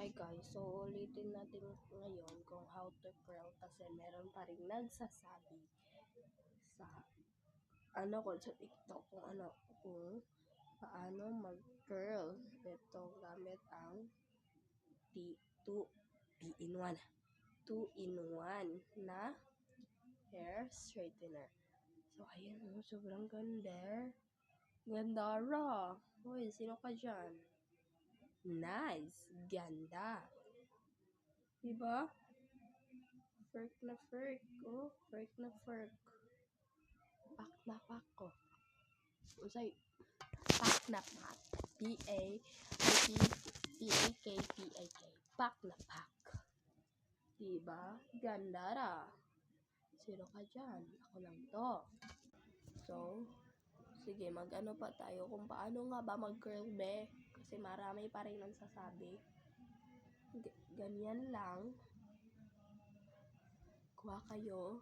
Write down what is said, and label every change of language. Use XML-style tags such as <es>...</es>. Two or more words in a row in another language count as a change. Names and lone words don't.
<tl>guys. So, ulitin natin ngayon kung</tl> <en>how to curl</en> <tl>kasi meron pa rin nagsasabi sa ko sa TikTok kung paano mag-curl. Ito gamit ang T2-in-1 na hair straightener. So, ayan sobrang ganda. Ganda ra. Hoy, sino ka dyan? Nice. Ganda. Diba? Ferk na ferk. Oh, ferk na ferk. Pak na pak ko. Usay. Pak na pak. P-A-K-P-A-K. Pak na pak. Diba? Ganda ra. Sino ka dyan? Ako lang to. So, sige, mag-ano pa tayo kung paano nga ba mag-curl be. Kasi marami pa rin nagsasabi. Ganyan lang. Kuha kayo.</tl>